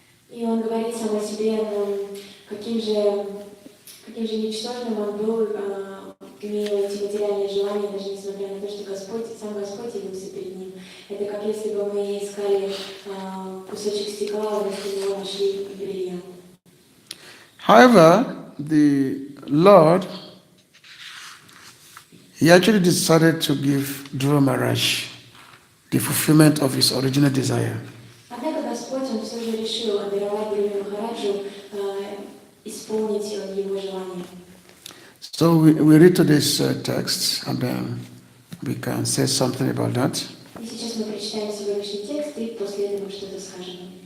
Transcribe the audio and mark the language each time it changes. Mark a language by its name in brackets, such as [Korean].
[Russian] И он говорит сам о себе, каким же ничтожным он был, имея эти материальные желания, даже несмотря на то, что сам Господь явился перед ним. Это как если бы мы искали кусочек стекла, вместо него нашли бриллиант. [English] However, the Lord, he actually decided to give Dhruva Maharaj the fulfillment of his original desire. [Russian] Однако Господь, он все же решил даровать Dhruva Махараджу исполнить его желание. [English] So we read to this text, and then we can say something about that. [Russian] И сейчас мы прочитаем сегодняшний текст, и после этого что-то скажем.